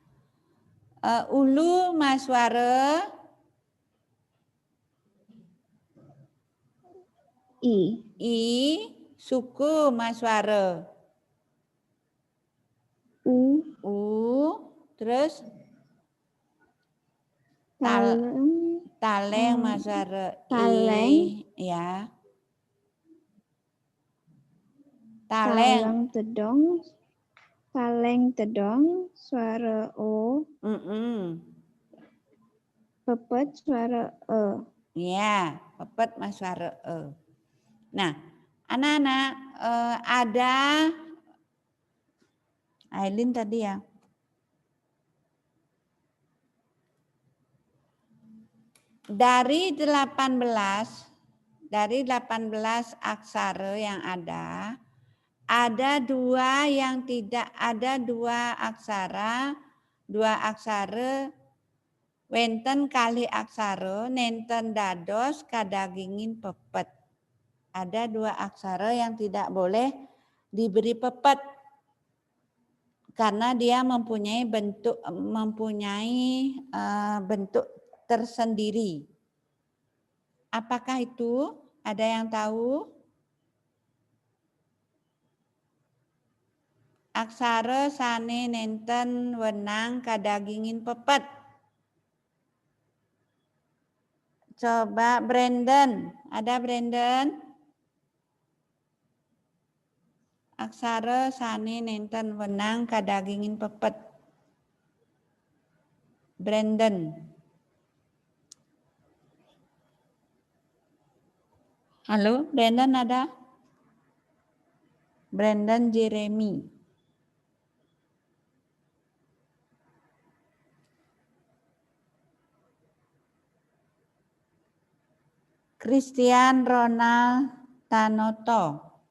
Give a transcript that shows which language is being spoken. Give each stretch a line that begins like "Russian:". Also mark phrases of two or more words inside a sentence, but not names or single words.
Balinese: Ulu maswara I, suku maswara U, terus taleng maswara I, ya. Taleng tedong,
Indonesian: suara O. Pepet, suara E.
Balinese: Ya, pepet maswara E.
Indonesian: Nah, anak-anak ada Aileen tadi ya. Dari 18 aksara yang ada dua yang tidak ada
Balinese: dua aksara wenten kali aksara nenten dados kadagingin pepet.
Indonesian: Ada dua aksara yang tidak boleh diberi pepet karena dia mempunyai bentuk tersendiri. Apakah itu? Ada yang tahu?
Balinese: Aksara sane nenten wenang kadagingin pepet.
Indonesian: Coba Brandon, ada Brandon?
Balinese: Aksara sane nenten wenang kadagingin pepet.
Indonesian: Brandon. Halo, Brandon ada? Brandon Jeremy. Christian Ronald Tanoto.